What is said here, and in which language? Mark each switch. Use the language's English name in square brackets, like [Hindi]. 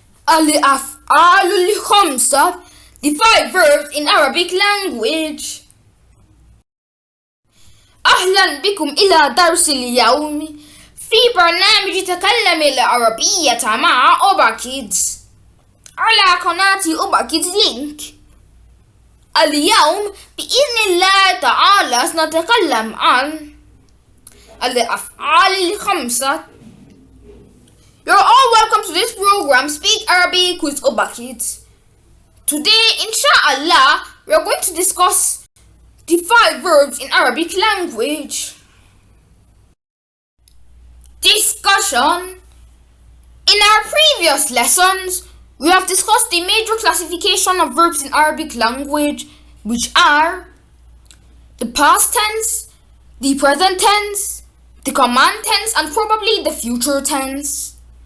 [Arabic] الأفعال الخمسة [English] the 5 verbs in Arabic language. [Arabic] أهلا بكم إلى درس اليوم في برنامج تكلم العربية مع ObaKids على قناة ObaKids لينك. اليوم بإذن الله تعالى سنتكلم عن الأفعال الخمسة. [English] You're all welcome to this program Speak Arabic with ObaKids. Today, inshallah, we are going to discuss the 5 verbs in Arabic language. Discussion. In our previous lessons, we have discussed the major classification of verbs in Arabic language, which are the past tense, the present tense, the command tense, and probably the future tense.